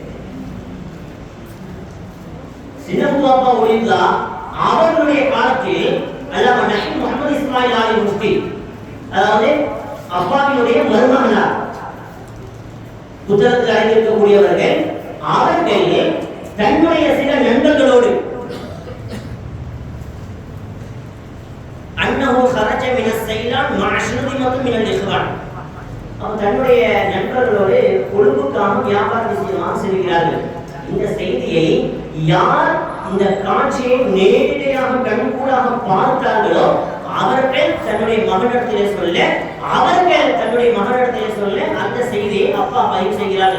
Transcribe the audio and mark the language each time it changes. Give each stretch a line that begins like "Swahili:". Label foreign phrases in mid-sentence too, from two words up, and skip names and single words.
Tamil: சின்னமுத்தாப்பா ஒளிந்தா அவர்களுடைய காலத்தில் அல்லாமா நபி முஹம்மது இஸ்மாயில் ஆலி முஃப்தி, அதாவது அப்பாவினுடைய மருமகனார், புத்தகத்தில் அடைந்திருக்கக்கூடியவர்கள், அவர்கள் தன்னுடைய சில நண்பர்களோடு
Arabic: அன்னஹு خرج من السيلان مع شرذمة من الإخوان,
Tamil: தன்னுடைய நண்பர்களோடு கொழும்புக்கான வியாபார விஷயமாக செல்கிறார்கள். இந்த செய்தியை யார் இந்த காட்சியை நேரடியாக கண்கூடாக பார்த்தார்களோ அவர்கள் தன்னுடைய மகனிடத்திலே சொல்ல அவர்கள் தன்னுடைய மகனிடத்திலே சொல்ல அந்த செய்தியை அப்பா பதிவு செய்கிறார்கள்.